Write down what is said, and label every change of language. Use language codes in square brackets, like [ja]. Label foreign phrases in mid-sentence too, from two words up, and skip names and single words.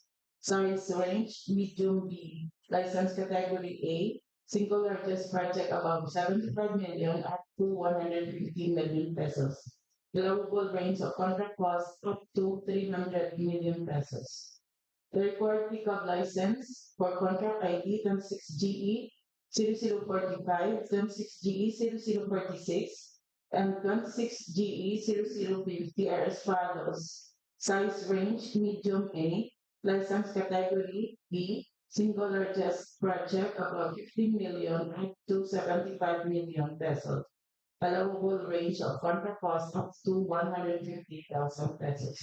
[en] Size range, medium B, license category A, single largest project above 75 million up to 150 million pesos. Allowable range of contract cost up to 300 million pesos. The required pickup license for contract ID 26GE 0045, 26GE 0046, and 26GE 0050 are as follows. Size range, medium A, license category B, single largest project above 15 million up to 75 million pesos. Allowable range of contract cost up to 150,000 pesos.